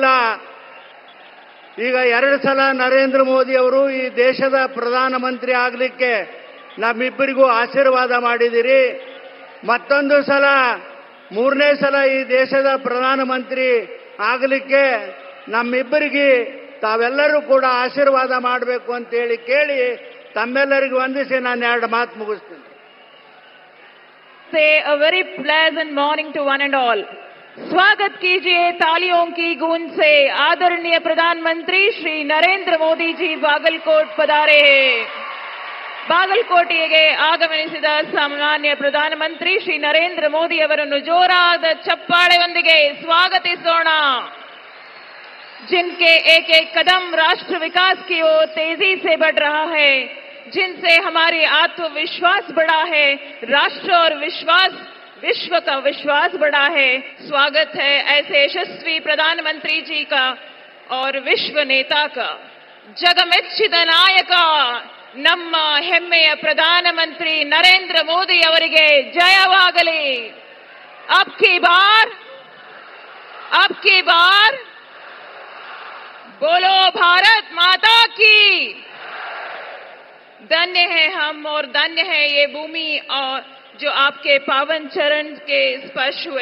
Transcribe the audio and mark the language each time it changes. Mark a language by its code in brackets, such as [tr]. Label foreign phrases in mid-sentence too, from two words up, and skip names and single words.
[kn] ಈಗ 2 ಸಲ ನರೇಂದ್ರ ಮೋದಿ ಅವರು ಈ ದೇಶದ ಪ್ರಧಾನಮಂತ್ರಿ ಆಗಲಿಕ್ಕೆ ನಮ್ಮಿಬ್ಬರಿಗೂ ಆಶೀರ್ವಾದ ಮಾಡಿದಿರಿ. ಮತ್ತೊಂದು ಸಲ 3ನೇ ಸಲ ಈ ದೇಶದ ಪ್ರಧಾನಮಂತ್ರಿ ಆಗಲಿಕ್ಕೆ ನಮ್ಮಿಬ್ಬರಿಗೆ ತಾವೆಲ್ಲರೂ ಕೂಡ ಆಶೀರ್ವಾದ ಮಾಡಬೇಕು ಅಂತೇಳಿ ಕೇಳಿ ತಮ್ಮೆಲ್ಲರಿಗೂ ವಂದಿಸಿ ನಾನು 2 ಮಾತು ಮುಗಿಸ್ತೀನಿ. [en] Say a very pleasant morning to one and all. [hi] स्वागत कीजिए तालियों की गूंज से आदरणीय प्रधानमंत्री श्री नरेंद्र मोदी जी बागलकोट पधारे हैं. [kn] ಬಾಗಲಕೋಟೆಗೆ ಆಗಮಿಸಿದ ಸನ್ಮಾನ್ಯ ಪ್ರಧಾನಮಂತ್ರಿ ಶ್ರೀ ನರೇಂದ್ರ ಮೋದಿ ಅವರನ್ನು ಜೋರಾದ ಚಪ್ಪಾಳೆಯೊಂದಿಗೆ ಸ್ವಾಗತಿಸೋಣ. [hi] जिनके एक एक कदम राष्ट्र विकास की ओर तेजी से बढ़ रहा है, जिनसे हमारी आत्मविश्वास बढ़ा है, राष्ट्र और विश्व का विश्वास बढ़ा है. स्वागत है ऐसे यशस्वी प्रधानमंत्री जी का और विश्व नेता का. [kn] जगಮೆಚ್ಚಿದ ನಾಯಕ ನಮ್ಮ ಹೆಮ್ಮೆಯ ಪ್ರಧಾನಮಂತ್ರಿ ನರೇಂದ್ರ ಮೋದಿ ಅವರಿಗೆ ಜಯವಾಗಲಿ. [hi] अब की बार बोलो भारत माता की. धन्य है हम और धन्य है ये भूमि और जो आपके पावन चरण के स्पर्श हुए.